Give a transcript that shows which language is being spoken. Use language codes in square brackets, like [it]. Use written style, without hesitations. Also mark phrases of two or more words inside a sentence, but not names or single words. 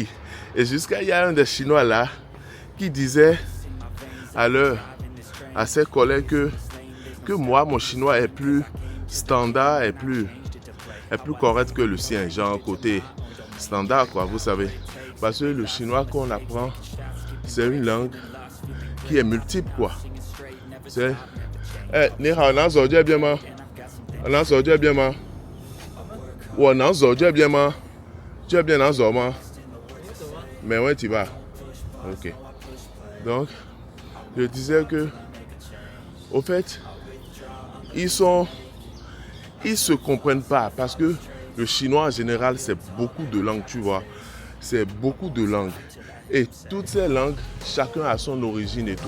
[fr] Et jusqu'à il y a un des Chinois là qui disait à ses collègues que moi, mon chinois est plus standard, est plus correct que le sien. Genre côté standard, quoi, vous savez. Parce que le chinois qu'on apprend, c'est une langue qui est multiple, quoi. C'est... [zh] 哎，你好，拿手这边吗？拿手这边吗？我拿手这边吗？这边拿手吗？没问题吧 Ok. [fr] Donc, je disais que, au fait, ils se comprennent pas parce que le chinois en général, c'est beaucoup de langues, tu vois. C'est beaucoup de langues. Et toutes ces langues, chacun a son origine et tout.